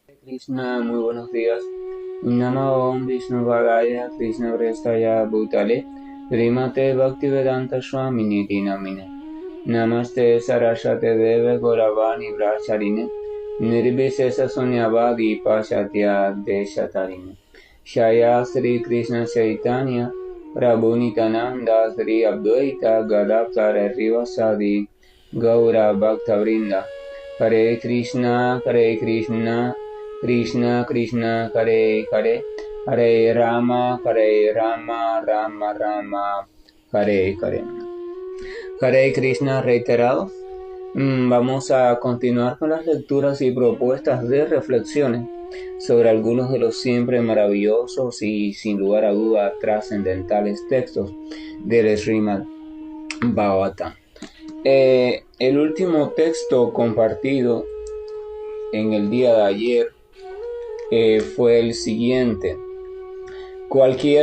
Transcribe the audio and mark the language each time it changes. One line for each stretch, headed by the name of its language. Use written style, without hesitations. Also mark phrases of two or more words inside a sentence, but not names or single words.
Spanish: Krishna, muy buenos días.
Sanskrit: Namo Om Vishnu Vagaya Krishna Prestaya Bhutale Srimate Bhaktivedanta Swamini Namine Namaste Saraswate Deve Gauravani Bracharine Nirvisesa Sunyavadi Pashatya Deshatarine Shaya Sri Krishna Chaitanya Prabhu Nityananda Sri Advaita Gadadhara Rivasadi Gaura Bhaktavrinda Hare Krishna, Krishna Krishna, Hare Hare, Hare Rama, Rama Rama, Hare Hare. Hare Krishna
Spanish: reiterado. Vamos a continuar con las lecturas y propuestas de reflexiones sobre algunos de los siempre maravillosos y sin lugar a duda trascendentales textos del Srimad Bhagavatam. El último texto compartido en el día de ayer fue el siguiente: cualquier